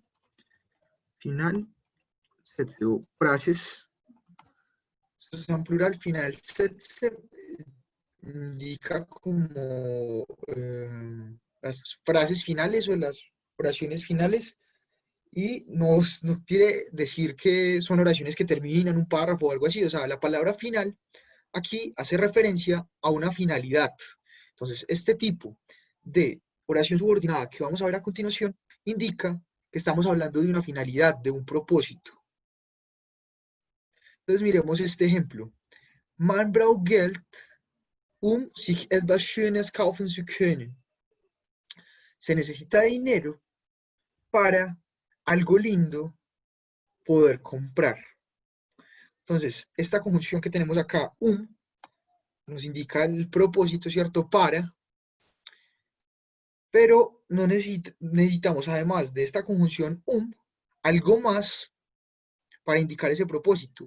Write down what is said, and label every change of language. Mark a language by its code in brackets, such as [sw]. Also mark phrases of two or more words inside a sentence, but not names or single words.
[es] Final setze o frases, esto es en plural, final setze indica como las frases finales o las oraciones finales y no quiere decir que son oraciones que terminan un párrafo o algo así, o sea, la palabra final aquí hace referencia a una finalidad. Entonces, este tipo de oración subordinada que vamos a ver a continuación indica que estamos hablando de una finalidad, de un propósito. Entonces, miremos este ejemplo. [de] Man braucht Geld, sich etwas Schönes kaufen zu können. [es] Se necesita dinero para algo lindo poder comprar. Entonces, esta conjunción que tenemos acá, nos indica el propósito, ¿cierto? Para, pero no necesitamos, además de esta conjunción algo más para indicar ese propósito.